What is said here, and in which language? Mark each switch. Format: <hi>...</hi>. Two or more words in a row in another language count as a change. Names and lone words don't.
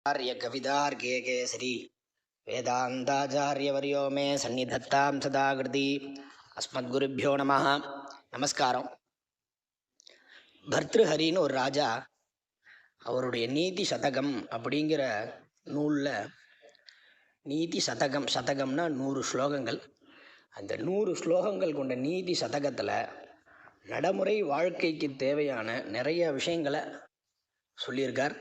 <sa>कविदार्के केसरी वेदांताचार्यवर्यो मे सन्निधत्तां सदाकृति अस्मद्गुरुभ्यो नमः.</sa> <ta>நமஸ்காரம். பர்த்ருஹரின்னு ஒரு ராஜா அவருடைய நீதி சதகம் அப்படிங்கிற நூலில் நீதி சதகம், சதகம்னா 100 ஸ்லோகங்கள், அந்த 100 ஸ்லோகங்கள் கொண்ட நீதி சதகத்தில் நடைமுறை வாழ்க்கைக்கு தேவையான நிறைய விஷயங்களை சொல்லியிருக்கார்.</ta>